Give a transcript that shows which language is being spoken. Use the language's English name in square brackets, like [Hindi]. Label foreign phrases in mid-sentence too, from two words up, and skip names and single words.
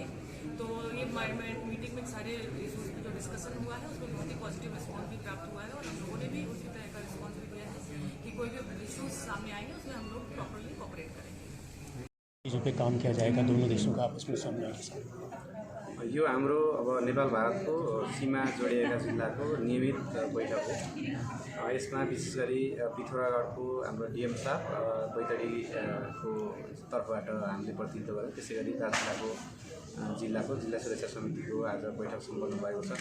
[Hindi] तो ये मीटिंग में सारे इशूज़ पर जो डिस्कशन हुआ है उसमें बहुत ही पॉजिटिव रिस्पॉन्स भी प्राप्त हुआ है और हम लोगों ने भी उसी तरह का रिस्पॉन्स भी दिया है कि कोई भी इशूज़ सामने आएंगे उसमें हम लोग प्रॉपरली कोऑपरेट करेंगे। चीज़ों पे काम किया जाएगा दोनों देशों का आपस में समन्वय के साथ। [Nepali] यो हाम्रो अब नेपाल भारतको सीमा जोडिएका जिल्लाको नियमित बैठक हो। यसमा विशेष गरी पिथौरागढको हाम्रो डिएम साहब बैतडीको तर्फबाट हामीले प्रतिनिधित्व गर्यौँ। त्यसै गरी दार्चुलाको जिल्लाको जिल्ला सुरक्षा समितिको आज बैठक सम्पन्न भएको छ।